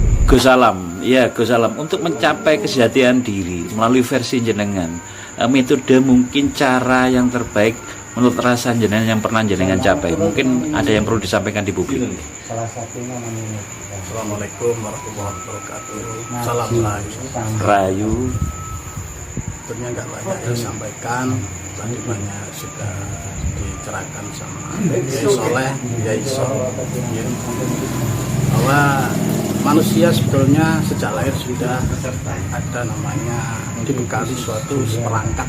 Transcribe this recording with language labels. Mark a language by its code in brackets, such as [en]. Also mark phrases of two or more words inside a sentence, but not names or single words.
[id] Gus Alam, ya Gus Alam, untuk mencapai kesejatian diri melalui versi jenengan, metode mungkin cara yang terbaik menurut rasa jenengan yang pernah jenengan capai, mungkin ada yang perlu disampaikan di publik. Salah satunya menurut [ar] السلام عليكم ورحمة الله وبركاته. [id] Nah, Salam rayu. Rayu, Tentunya nggak banyak yang disampaikan. Tadi banyak sudah dicerahkan sama Kiai Soleh, Kiai Sol, ya, bahwa manusia sebetulnya sejak lahir sudah ada namanya dibekali suatu perangkat.